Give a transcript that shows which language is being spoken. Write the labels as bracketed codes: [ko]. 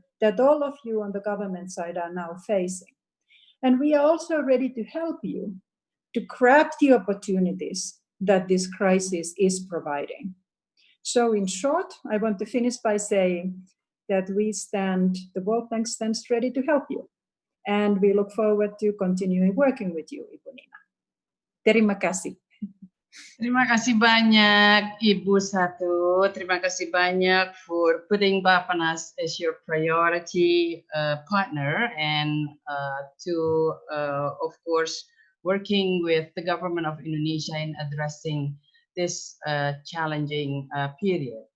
[en] that all of you on the government side are now facing. And we are also ready to help you to grab the opportunities that this crisis is providing. So in short, I want to finish by saying that the World Bank stands ready to help you. And we look forward to continuing working with you, Ibu Nina. [id] Terima kasih. Terima kasih banyak Ibu Satu. Terima kasih banyak [en] for putting Bappenas as your priority partner and to, of course, working with the government of Indonesia in addressing this challenging period.